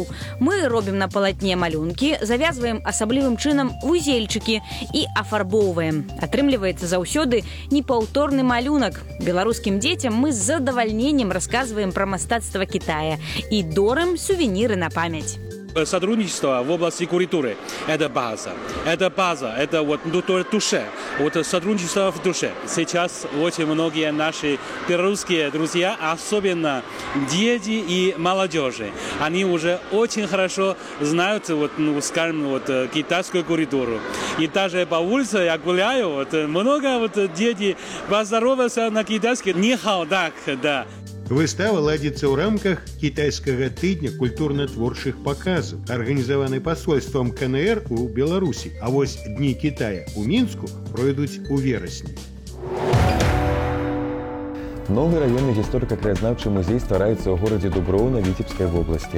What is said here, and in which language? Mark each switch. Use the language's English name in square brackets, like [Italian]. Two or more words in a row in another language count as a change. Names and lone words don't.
[Belarusian] Мы робім на палатне малюнкі, завязваем асаблівым чынам вузельчыкі і афарбоўваем. Атрымліваецца заўсёды непаўторны малюнак. Беларускім дзецям мы з задавальненнем расказваем пра мастацтва Китая і дорым сувеніры на памяць. [Russian] Сотрудничество в области культуры – это база. Это база, это вот душе, вот сотрудничество в душе. Сейчас очень многие наши белорусские друзья, особенно дети и молодежи, они уже очень хорошо знают, вот, скажем, вот, китайскую культуру. И даже по улице я гуляю, вот, много вот, дети поздороваются на китайском [Chinese] «你好 [Russian] так», да. [Belarusian] Выстава ладзіцца ў рамках кітайскага тыдня культурна-творчых паказаў, арганізаваны пасольствам КНР у Беларусі. А вось Дні Кітая ў Мінску пройдуць у верасні. Новы раённы гісторыка-краязнаўчы музей ствараецца ў горадзе Дуброўна Віцебскай вобласці.